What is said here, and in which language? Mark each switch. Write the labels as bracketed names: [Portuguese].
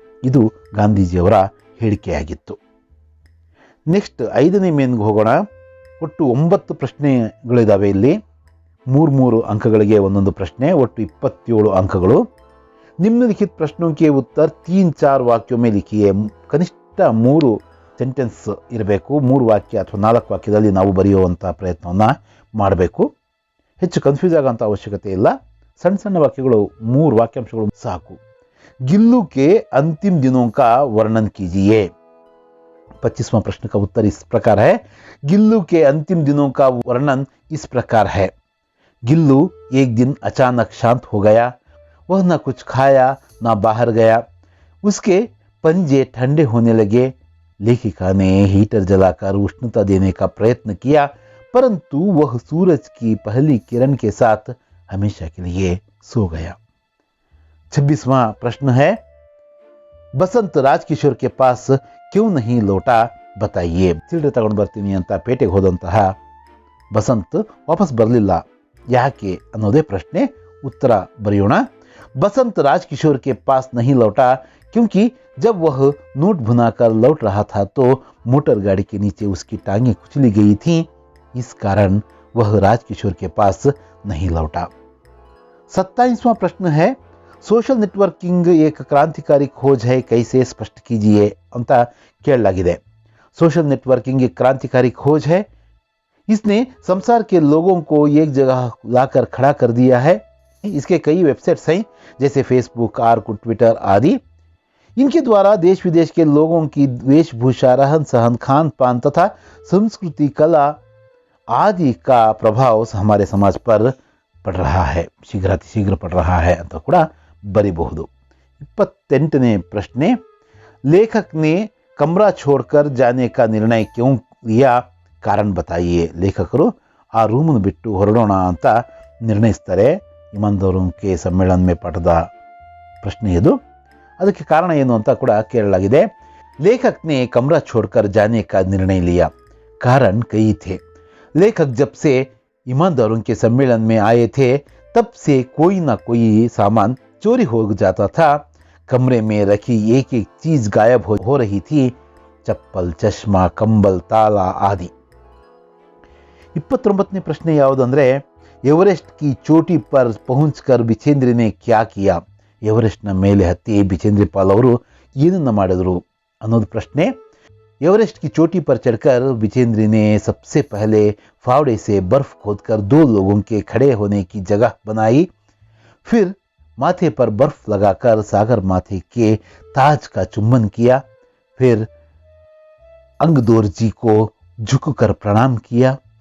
[Kannada] ಇದು ಗಾಂಧೀಜಿಯವರ ಹೇಳಿಕೆಯಾಗಿತ್ತು. ನೆಕ್ಸ್ಟ್ 5ನೇ ಮೇನ್ಗೆ ಹೋಗೋಣ. ಒಟ್ಟು 9 ಪ್ರಶ್ನೆಗಳಿದ್ದಾವೆ ಇಲ್ಲಿ. 3 ಅಂಕಗಳಿಗೆ ಒಂದೊಂದು ಪ್ರಶ್ನೆ, ಒಟ್ಟು 27 ಅಂಕಗಳು. [Hindi] निम्नलिखित प्रश्नों के उत्तर 3-4 वाक्यों में लिखिए. [Kannada] ಕನಿಷ್ಠ 3 ಸೆಂಟೆನ್ಸ್ ಇರಬೇಕು. 3 ವಾಕ್ಯ ಅಥವಾ 4 ವಾಕ್ಯದಲ್ಲಿ ನಾವು ಬರೆಯುವಂಥ ಪ್ರಯತ್ನವನ್ನು ಮಾಡಬೇಕು. ಹೆಚ್ಚು ಕನ್ಫ್ಯೂಸ್ ಆಗೋಂಥ ಅವಶ್ಯಕತೆ ಇಲ್ಲ. ಸಣ್ಣ ಸಣ್ಣ ವಾಕ್ಯಗಳು, 3 ವಾಕ್ಯಾಂಶಗಳು ಸಾಕು. [Hindi] गिल्लू के अंतिम दिनों का वर्णन कीजिए. 25वां प्रश्न का उत्तर इस प्रकार है, गिल्लू के अंतिम दिनों का वर्णन इस प्रकार है. गिल्लू एक दिन अचानक शांत हो गया. वह न कुछ खाया न बाहर गया. उसके पंजे ठंडे होने लगे. लेखिका ने हीटर जलाकर उष्णता देने का प्रयत्न किया, परंतु वह सूरज की पहली किरण के साथ हमेशा के लिए सो गया. 26वां प्रश्न है, बसंत राजकिशोर के पास क्यों नहीं लौटा, बताइए. [Kannada] ಸಿಲ್ರೆ ತಗೊಂಡು ಬರ್ತೀನಿ ಅಂತ ಪೇಟೆಗೆ ಹೋದಂತಹ ಬಸಂತ್ ವಾಪಸ್ ಬರಲಿಲ್ಲ, ಯಾಕೆ ಅನ್ನೋದೇ ಪ್ರಶ್ನೆ. ಉತ್ತರ ಬರೆಯೋಣ. [Hindi] बसंत राजकिशोर के पास नहीं लौटा क्योंकि जब वह नोट भुनाकर लौट रहा था तो मोटर गाड़ी के नीचे उसकी टांगें कुचली गई थीं. इस कारण वह राजकिशोर के पास नहीं लौटा. 27वां प्रश्न है, सोशल नेटवर्किंग एक क्रांतिकारी खोज है, कैसे स्पष्ट कीजिए [Kannada] ಅಂತ ಕೇಳಲಾಗಿದೆ. [Hindi] सोशल नेटवर्किंग एक क्रांतिकारी खोज है, इसने संसार के लोगों को एक जगह लाकर खड़ा कर दिया है. इसके कई वेबसाइट्स हैं जैसे फेसबुक, आर्कुट, ट्विटर आदि. इनके द्वारा देश विदेश के लोगों की वेशभूषा, रहन सहन, खान पान तथा संस्कृति, कला आदि का प्रभाव हमारे समाज पर पड़ रहा है, शीघ्रातिशीघ्र पड़ रहा है [Kannada] ಅಂತ ಕೂಡ ಬರಿಬಹುದು. 28ನೇ ಪ್ರಶ್ನೆ, [Hindi] लेखक ने कमरा छोड़कर जाने का निर्णय क्यों लिया, कारण बताइए. [Kannada] ಲೇಖಕರು ಆ ರೂಮನ್ನು ಬಿಟ್ಟು ಹೊರಡೋಣ ಅಂತ ನಿರ್ಣಯಿಸ್ತಾರೆ. [Hindi] ಇಮಾನ್ದಾರೋं के सम्मेलन में [Kannada] ಪಾಠದ ಪ್ರಶ್ನೆ ಇದು. ಅದಕ್ಕೆ ಕಾರಣ ಏನು ಅಂತ ಕೂಡ ಕೇಳಲಾಗಿದೆ. [Hindi] लेखक ने कमरा छोड़कर जाने का निर्णय लिया, कारण कई थे. लेखक जब से ईमानदारों के सम्मेलन में आए थे तब से कोई ना कोई सामान चोरी हो जाता था. कमरे में रखी एक एक चीज गायब हो रही थी, चप्पल, चश्मा, कंबल, ताला आदि. [Kannada] 29ನೇ ಪ್ರಶ್ನೆ ಯಾವುದಂದ್ರೆ, [Hindi] एवरेस्ट की चोटी पर पहुंचकर बिछेंद्री ने क्या किया. [Kannada] ಎವರೆಸ್ಟ್ನ ಮೇಲೆ ಹತ್ತಿ ಬಿಚೇಂದ್ರಿ ಪಾಲ್ ಅವರು ಏನನ್ನ ಮಾಡಿದ್ರು ಅನ್ನೋದು ಪ್ರಶ್ನೆ. [Hindi] एवरेस्ट की चोटी पर चढ़कर बिचेंद्री ने सबसे पहले फावड़े से बर्फ खोदकर 2 लोगों के खड़े होने की जगह बनाई. फिर माथे पर बर्फ लगाकर सागर माथे के ताज का चुम्बन किया. फिर अंगदोर जी को झुककर प्रणाम किया.